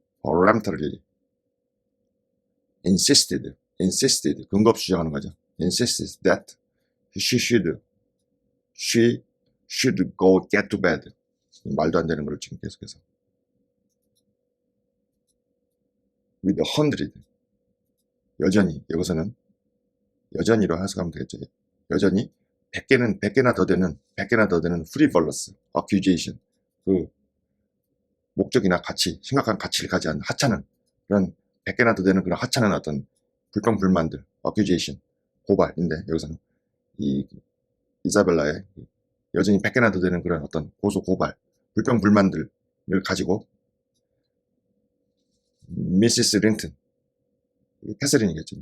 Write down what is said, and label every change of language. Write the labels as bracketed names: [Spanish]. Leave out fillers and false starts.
[English] peremptorily insisted [Korean] 근거 없이 주장하는 거죠. [English] insisted that she should go get to bed. [Korean] 말도 안 되는 걸 지금 계속해서 [English] with a hundred [Korean] 여전히 여기서는 여전히로 해석하면 되겠죠. 여전히 100개나 더 되는 [English] frivolous accusation, [Korean] 그 목적이나 가치, 심각한 가치를 가지 않는 하찮은 그런 100개나 더 되는 그런 하찮은 어떤 불평불만들, accusation, 고발인데 여기서는 이 이사벨라의 여전히 100개나 더 되는 그런 어떤 고소 고발, 불평불만들을 가지고 미시스 링튼, 캐서린이겠죠.